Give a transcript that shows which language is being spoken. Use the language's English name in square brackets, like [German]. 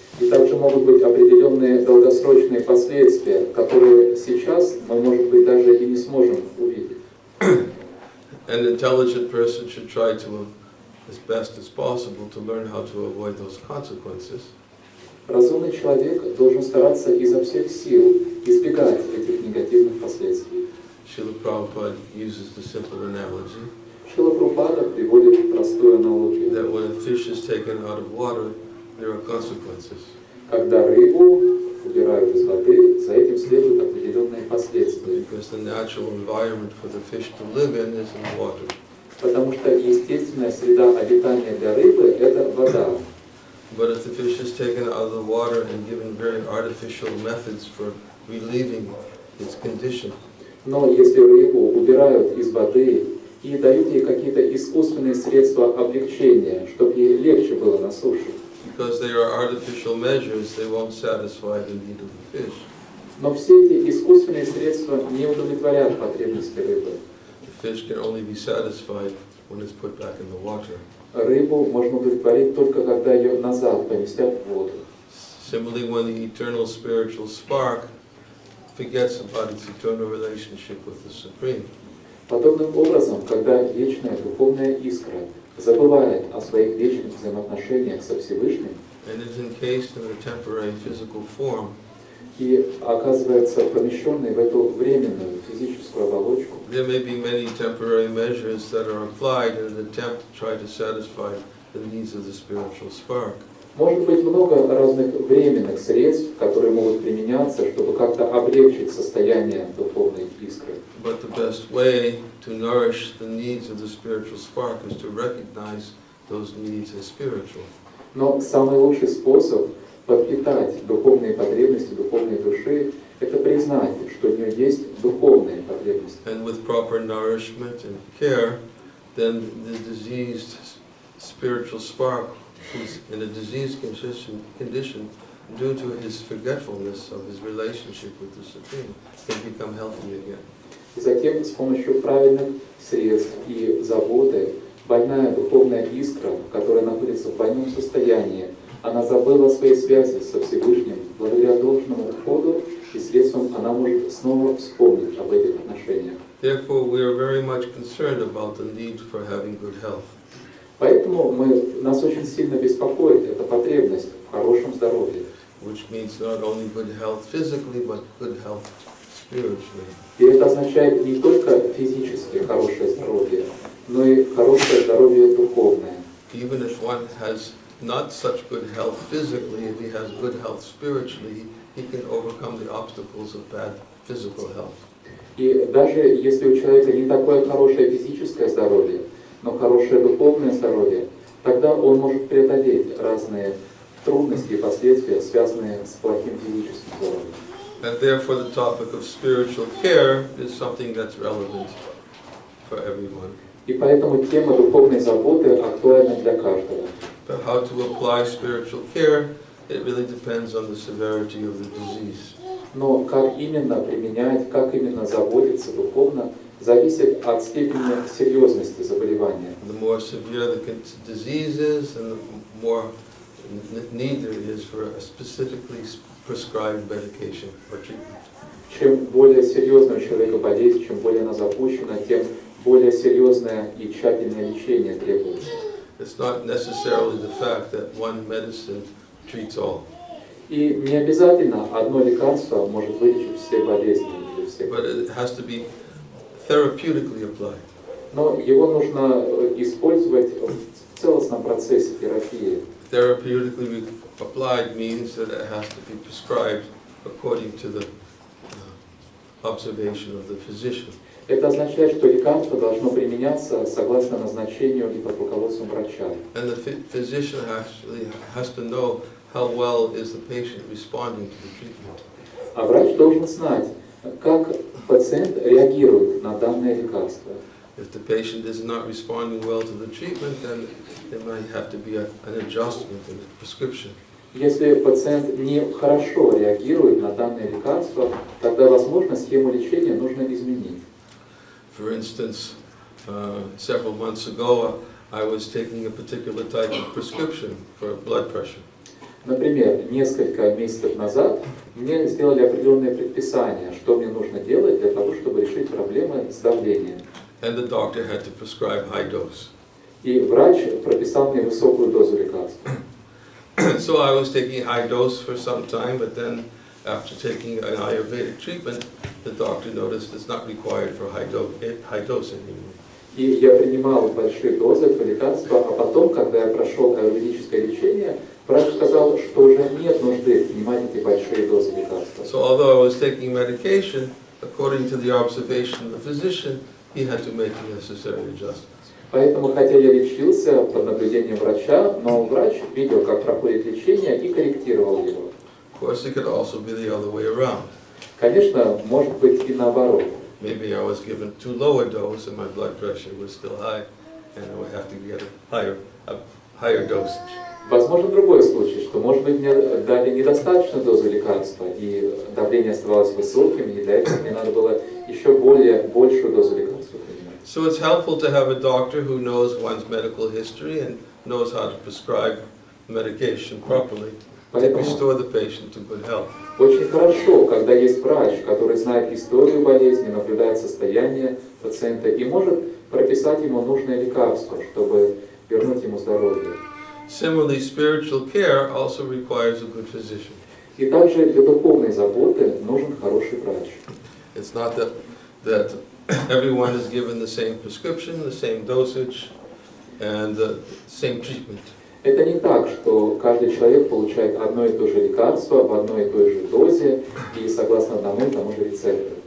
[Russian] и также могут быть определенные долгосрочные последствия, которые сейчас мы, может быть, даже и не сможем увидеть. [English] An intelligent person should try to, as best as possible, to learn how to avoid those consequences. [Russian] Разумный человек должен стараться изо всех сил избегать этих негативных последствий. [English] Srila Prabhupada uses the simple analogy [Russian] Шрила Прабхупада приводит простую аналогию. [English] that when a fish is taken out of water, there are consequences. [Russian] Когда рыбу убирают из воды, за этим следуют определенные последствия. [English] Because the natural environment for the fish to live in is in water. [Russian] Потому что естественная среда обитания для рыбы – это вода. [English] But if the fish is taken out of the water and given very artificial methods for relieving its condition, [Russian] Но если рыбу убирают из воды и дают ей какие-то искусственные средства облегчения, чтобы ей легче было на суше, [English] because they are artificial measures, they won't satisfy the need of the fish. [Russian] но все эти искусственные средства не удовлетворят потребности рыбы. [English] The fish can only be satisfied when it's put back in the water. [Russian] Рыбу можно удовлетворить только когда ее назад поместят в воду. [English] Similarly, when the eternal spiritual spark forgets about its eternal relationship with the Supreme. [Russian] Подобным образом, когда вечная духовная искра забывает о своих вечных взаимоотношениях со Всевышним [English] And is encased in a temporary physical form, [Russian] и оказывается помещенной в эту временную физическую оболочку, [English] there may be many temporary measures that are applied in an attempt to try to satisfy the needs of the spiritual spark. [Russian] может быть много разных временных средств, которые могут применяться, чтобы как-то облегчить состояние духовной искры. [English] But the best way to nourish the needs of the spiritual spark is to recognize those needs as spiritual. [Russian] Но самый лучший способ подпитать духовные потребности духовной души – это признать, что у нее есть духовные потребности. [English] And with proper nourishment and care, then the diseased spiritual spark, who's in a diseased condition due to his forgetfulness of his relationship with the Supreme, can become healthy again. [Russian] И затем с помощью правильных средств и заботы больная духовная искра, которая находится в больном состоянии, она забыла о своей связи со Всевышним, благодаря должному уходу и средствам она может снова вспомнить об этих отношениях. [English] Therefore, we are very much concerned about the need for having good health. [Russian] Поэтому нас очень сильно беспокоит эта потребность в хорошем здоровье. [English] Which means not only good health physically, but good health spiritually. [Russian] И это означает не только физически хорошее здоровье, но и хорошее здоровье духовное. [English] Even if one has not such good health physically, if he has good health spiritually, he can overcome the obstacles of bad physical health. [Russian] И даже если у человека не такое хорошее физическое здоровье, но хорошее духовное здоровье, тогда он может преодолеть разные трудности и последствия, связанные с плохим физическим здоровьем. [English] And therefore the topic of spiritual care is something that's relevant for everyone. [Russian] И поэтому тема духовной заботы актуальна для каждого. [English] But how to apply spiritual care, it really depends on the severity of the disease. [Russian] Но как именно применять, как именно заботиться духовно, зависит от степени серьезности заболевания. [English] The more severe the disease is, and the more need there is for a specifically prescribed medication or treatment. [Russian] Чем более серьезная у человека болезнь, чем более она запущена, тем более серьезное и тщательное лечение требуется. [English] It's not necessarily the fact that one medicine treats all. [Russian] И не обязательно одно лекарство может вылечить все болезни или все. [English] But it has to be therapeutically applied. [Russian] Но его нужно использовать в целостном процессе терапии. [English] Therapeutically applied means that it has to be prescribed according to the observation of the physician. [Russian] Это означает, что лекарство должно применяться согласно назначению и под руководством врача. [English] And the physician actually has to know how well is the patient responding to the treatment. [Russian] А врач должен знать, как пациент реагирует на данное лекарство. [English] If the patient is not responding well to the treatment, then there might have to be an adjustment in the prescription. [Russian] Если пациент не хорошо реагирует на данное лекарство, тогда, возможно, схему лечения нужно изменить. [English] For instance, several months ago, I was taking a particular type of prescription for blood pressure. [Russian] Например, несколько месяцев назад мне сделали определенные предписания, что мне нужно делать для того, чтобы решить проблемы с давлением. [English] And the doctor had to prescribe high dose. [Russian] И врач прописал мне высокую дозу лекарства. [English] So I was taking high dose for some time, but then after taking an Ayurvedic treatment, the doctor noticed it's not required for high dose anymore. [Russian] И я принимал большие дозы этого лекарства, а потом, когда я прошел аюрведическое лечение, врач сказал, что уже нет нужды принимать эти большие дозы лекарства. [English] So although I was taking medication, according to the observation of the physician, he had to make the necessary adjustments. [Russian] Поэтому, хотя я лечился под наблюдением врача, но врач видел, как проходит лечение, и корректировал его. [English] Of course, it could also be the other way around. [Russian] Конечно, может быть и наоборот. [English] Maybe I was given too low a dose and my blood pressure was still high, and I would have to get a higher dosage. [Russian] Возможно, другой случай, что, может быть, мне дали недостаточную дозу лекарства, и давление оставалось высоким, и для этого мне надо было еще большую дозу лекарства принимать. [English] So it's helpful to have a doctor who knows one's medical history and knows how to prescribe medication properly to restore the patient to good health. [Russian] Очень хорошо, когда есть врач, который знает историю болезни, наблюдает состояние пациента и может прописать ему нужное лекарство, чтобы вернуть ему здоровье. [English] Similarly, spiritual care also requires a good physician. [Russian] И также для духовной заботы нужен хороший врач. [English] It's not that everyone is given the same prescription, the same dosage, and the same treatment. [Russian] Это не так, что каждый человек получает одно и то же лекарство в одной и той же дозе и согласно одному и тому же рецепту.